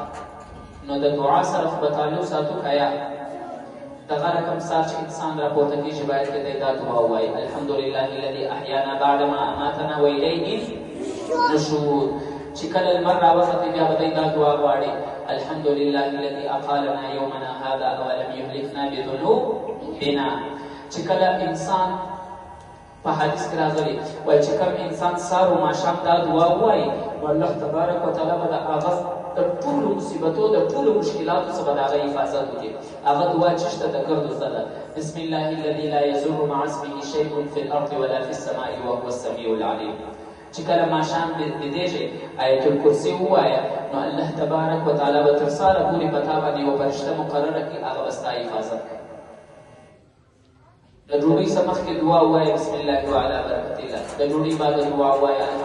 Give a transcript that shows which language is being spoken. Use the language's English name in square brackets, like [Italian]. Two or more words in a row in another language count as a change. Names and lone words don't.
[Pashto] نو د دعا سره خو به تعلق ساتو که یا دغه رقم سار چې انسان راپورته کېږي باید که دی دا دعا ووایي، [Arabic] الحمدلله الذي احیانا بعد ما اماتنا والیه نشور. [Pashto] چې کله لمر راوختی بیا به دی دا دعا غواړي، [Arabic] الحمدلله الذي اقالنا یومنا هذا ولم یهلکنا بذنوبنا. [Pashto] چې کله انسان په حدیث کې راغلی وایي چې کوم انسان سار و ماښام دا دعا ووایي، نو الله [Arabic] تبارک وتعالی [Pashto] به د هغه د ټولو مصیبتو د ټولو مشکلاتو څخه د هغه حفاظت وکړي. هغه دعا چې شته د ګردو زده ده، [Arabic] بسم الله الذي لا يضر مع اسمه شيء في الارض ولا في السماء وهو السميع العليم. [Pashto] چې کله ماښام بېدېږې [Arabic] آیت الکرسي [Pashto] ووایه، نو الله [Arabic] تبارک وتعالی [Pashto] به تر سهاره پورې په تا باندې یوه فرشته مقرره کړي، هغه به ستا حفاظت کوي. د ډوډۍ څخه مخکې دعا ووایه [Arabic] بسم الله وعلى برکت الله، [Pashto] د ډوډۍ بعد دعا ووایه